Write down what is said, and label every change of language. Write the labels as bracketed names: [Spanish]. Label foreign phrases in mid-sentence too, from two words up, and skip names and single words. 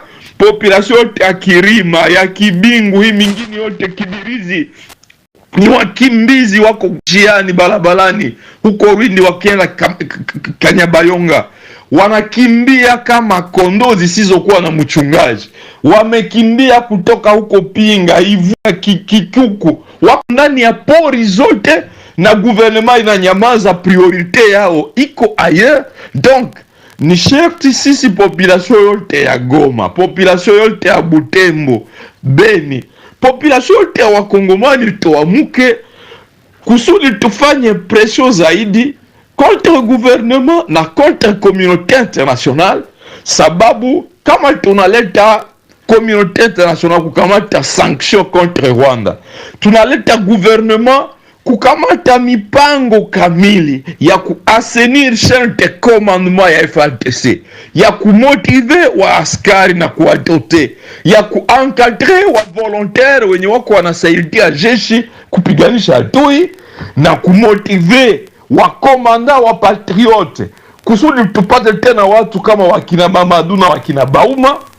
[Swahili] Population yote ya Kirima, ya Kibingu, hii mingine yote Kibirizi, ni wakimbizi wako jiani barabarani huko Rwindi wakienda Kanyabayonga. Wanakimbia kama kondoo zisizokuwa na mchungaji. Wamekimbia kutoka huko Pinga, Ivua, Kikuku, wako ndani ya pori zote, na gouvernement inanyamaza, priorite yao iko ailleurs. Donc ni sherti sisi population yote ya Goma, population yote ya Butembo, Beni, population yote ya Wakongomani tuamuke kusudi tufanye pression zaidi [French] contre gouvernement [Swahili] na [French] contre communauté internationale. [Swahili] Sababu kama tunaleta [French] communauté internationale [Swahili] kukamata [French] sanction contre Rwanda, [Swahili] tunaleta gouvernement kukamata mipango kamili ya kuasenir [French] chaîne de commandement [Swahili] ya FARDC, ya kumotive wa askari na kuwadote, ya kuencadre wa volontaire wenye wako wanasaidia jeshi kupiganisha adui, na kumotive wa komanda wa patriote, kusudi tupate tena watu kama wakina Mamadou na wakina Bauma.